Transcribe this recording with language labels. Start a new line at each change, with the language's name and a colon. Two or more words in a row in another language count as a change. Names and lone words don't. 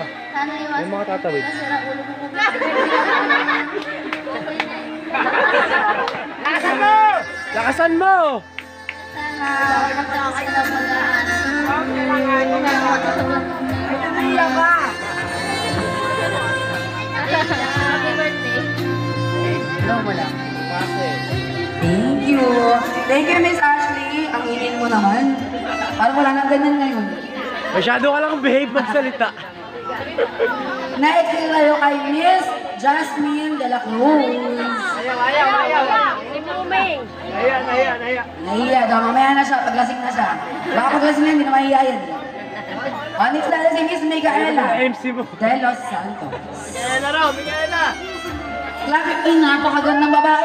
Filipino: Yung mga tatawid. Lakasan mo!
English: Happy birthday. Thank you. Thank you,
Filipino: Miss Ashley. Ang inin mo naman. Parang wala nang ganyan ngayon. Masyado ka lang behave magsalita. Next tayo kay Miss Jasmine de la Cruz. Si Muming. Nahiya daw. Mamaya na siya. Paglasing na siya. Baka paglasing na, hindi na mahiya yan. Next tayo si Miss Micaela MC mo. de Los Santos. Grabe, napakagandang babae.